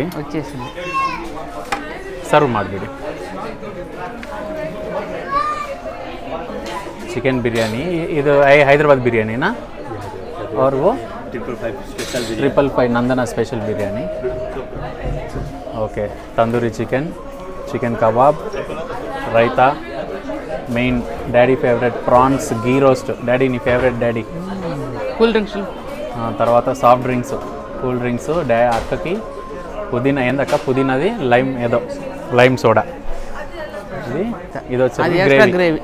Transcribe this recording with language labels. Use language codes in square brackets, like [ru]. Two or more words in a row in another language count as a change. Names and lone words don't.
[te] వచ్చేసింది. [kn] ಸರ್ವ್ ಮಾಡಿಬಿಡಿ. ಚಿಕನ್ ಬಿರಿಯಾನಿ, ಇದು ಹೈದರಾಬಾದ್ ಬಿರಿಯಾನಿನಾ? [hi] और वो 555 नंदना स्पेशल बिरयानी. ओके, तंदूरी चिकन, चिकन कबाब, रायता, [en] main daddy favourite prawns ghee roast, daddy నీ favourite daddy. cool drinks, తర్వాత soft drinks, cool drinks. [te] అక్కకి పుదీనా, ఏందక్క పుదీనాది లైమ్, ఏదో [en] lime soda. [te] ఇది వచ్చి గ్రేవీ.